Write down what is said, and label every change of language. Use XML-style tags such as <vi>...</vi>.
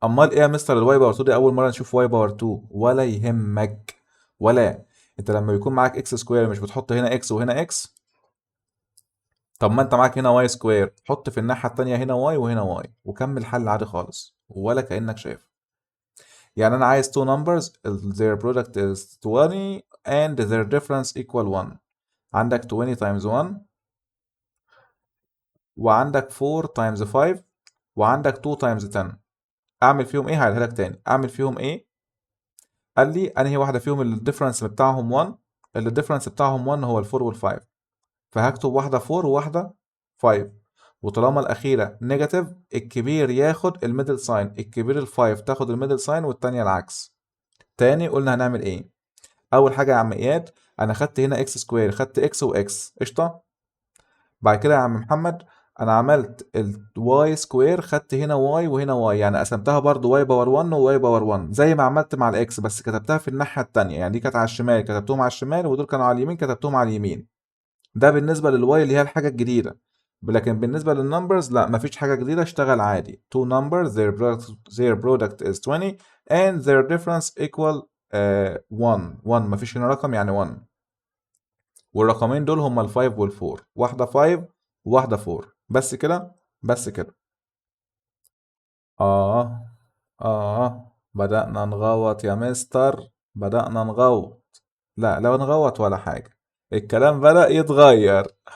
<ar>امال ايه يا مستر الواي باور 2 دي اول مره نشوف واي باور 2؟ ولا يهمك. ولا انت لما يكون معاك اكس سكوير مش بتحط هنا اكس وهنا اكس؟ طب ما انت معاك هنا واي سكوير، حط في الناحيه التانيه هنا واي وهنا واي وكمل حل عادي خالص ولا كانك شايف. يعني انا عايز</ar> <en>two numbers their product is 20 and their difference equal 1.</en> <ar>عندك 20 times 1 وعندك 4 times 5 وعندك 2 times 10. اعمل فيهم ايه؟ هعيدها لك تاني. اعمل فيهم ايه؟ قال لي انهي واحده فيهم اللي الديفرنس بتاعهم 1؟ اللي الديفرنس بتاعهم 1 هو ال4 وال5، فهكتب واحده 4 وواحده 5. وطالما الاخيره نيجاتيف الكبير ياخد الميدل ساين، الكبير ال5 تاخد الميدل ساين والتانيه العكس. تاني قلنا هنعمل ايه؟ اول حاجه يا عم اياد انا خدت هنا اكس سكوير، خدت اكس واكس قشطه. بعد كده يا عم محمد انا عملت الواي سكوير، خدت هنا واي وهنا واي، يعني قسمتها برضو واي باور 1 وواي باور 1 زي ما عملت مع الاكس، بس كتبتها في الناحيه التانيه. يعني دي كانت على الشمال كتبتهم على الشمال، ودول كانوا على اليمين كتبتهم على اليمين. ده بالنسبه للواي اللي هي الحاجه الجديده. لكن بالنسبه للنمبرز لا مفيش حاجه جديده، اشتغل عادي.</ar> <en>two numbers their product is 20 and their difference equal 1.</en> <ar>1 مفيش هنا رقم يعني 1. والرقمين دول هما ال5 وال4، واحدة 5 وواحدة 4. بس كده. بس كده. آه بدأنا نغوط يا مستر، بدأنا نغوط. لا لا نغوط ولا حاجة، الكلام بدأ يتغير.</ar>